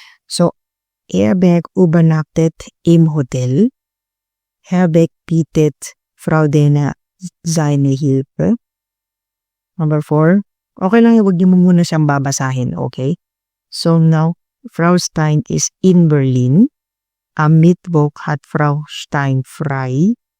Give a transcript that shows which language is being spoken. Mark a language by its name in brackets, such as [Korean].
[German] So, Herberg übernachtet im Hotel. Herberg bietet Frau Dena seine Hilfe. [English] Number 4. [Filipino] Okay lang, huwag niyo muna siyang babasahin. [English] Okay? So, now, Frau Stein is in Berlin. [German] Am Mittwoch hat Frau Stein frei.